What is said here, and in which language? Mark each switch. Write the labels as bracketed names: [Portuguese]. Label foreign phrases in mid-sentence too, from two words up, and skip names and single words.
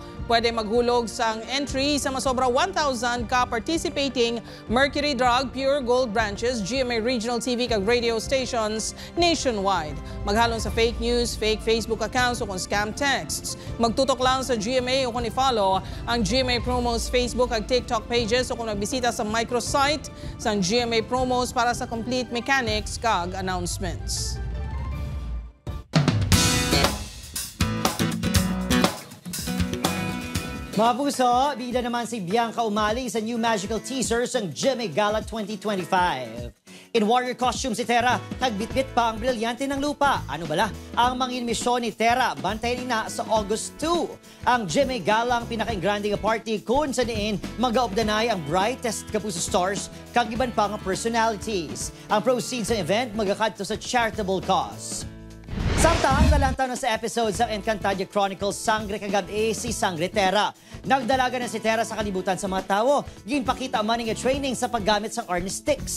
[Hiligaynon] Pwede maghulog sang entry sa masobra 1,000 ka participating Mercury Drug Pure Gold branches, GMA Regional TV kag [English] radio stations nationwide. [Hiligaynon] Maghalong sa [English] fake news, fake Facebook accounts [Hiligaynon] o kung [English] scam texts. [Hiligaynon] Magtutok lang sa GMA o kung i-follow ang GMA Promos Facebook kag TikTok pages o kung magbisita sa microsite sa GMA Promos para sa [English] complete mechanics [Hiligaynon] kag announcements. Mga puso, bida naman si Bianca Umali sa [English] new magical teaser [Hiligaynon] ng GMA Gala 2025. [English] In warrior costume [Hiligaynon] si Tera, nagbitbit pa ang brilyante ng lupa. Ano bala? Ang mangin misyon ni Tera, bantayan na sa August 2. Ang GMA Gala ang pinaka-grande party kung sa diin mag-aobdanay ang [English] brightest kapuso stars [Hiligaynon] kag iban pa nga personalities. Ang proceeds ng event magakadto sa [English] charitable cause. [Hiligaynon] Samtang nalantaw na sa episode sa Encantadia Chronicles Sangre Kagabi si Sangre Tera. Nagdalaga na si Tera sa kalibutan sa mga tao. Ginpakita man nga training sa paggamit sa Arnie sticks.